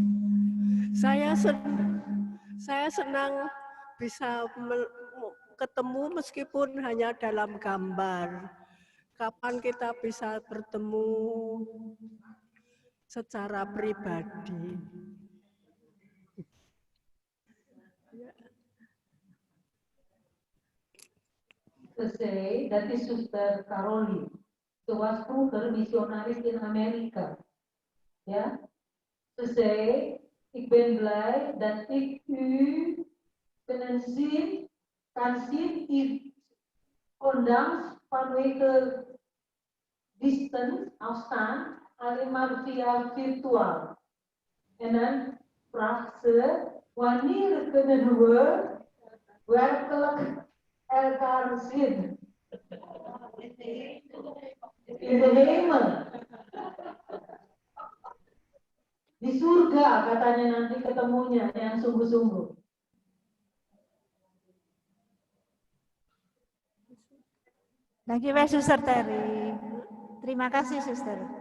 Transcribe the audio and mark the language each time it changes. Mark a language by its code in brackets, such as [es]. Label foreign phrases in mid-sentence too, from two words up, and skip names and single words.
[id] Senang ketemu. Saya senang bisa ketemu meskipun hanya dalam gambar. Kapan kita bisa bertemu secara pribadi? [en] To say that is Suster Caroline. [nl] Ze was vroeger missionaris in Amerika. Ja? Ze zei, ik ben blij dat ik u kan zien, ondanks vanwege distance, afstand, alleen maar via virtual. En dan vraagt ze, wanneer kunnen we werkelijk elkaar zien? In de hemel. [id] Di surga katanya nanti ketemunya yang sungguh-sungguh. [nl] Dankjewel, Suster Terry. [id] Terima kasih, Suster.